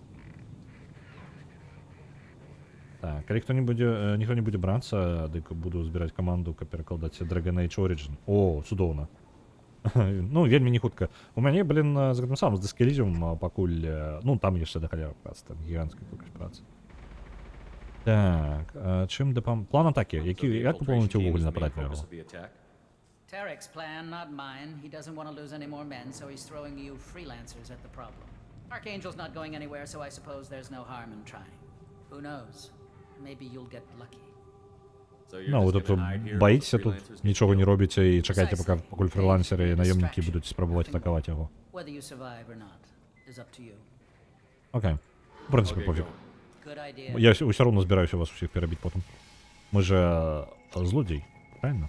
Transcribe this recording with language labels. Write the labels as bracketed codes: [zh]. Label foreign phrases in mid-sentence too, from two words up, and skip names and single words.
[be] Так, калі ніхто не будзе брацца, дык буду збіраць каманду, каб перакладаць Dragon Age Origin. О, цудоўна. Ну, вельмі не хутка. У мяне, з гэтым самым, з Disco Elysium пакуль... Ну, там яшчэ да халеры праца, там гіганцкая колькасць працы. Так, чым план атакі? Як вы плануеце ўвогуле нападаць на яго? [en] Tarek's plan, not mine. He doesn't want to lose any more men, so he's throwing you freelancers at the problem. Archangel's not going anywhere, so I suppose there's no harm in trying. Who knows? Maybe you'll get lucky. [be] Ну, вы тут баіцеся тут, нічога не робіце і чакаеце, пакуль фрилансеры і наёмнікі будуць спрабаваць атакаваць яго. Окей. В прынцыпе, пофіг. Я ўсё роўна збіраюся вас усіх перабіць потым. Мы же злодзей, правильно?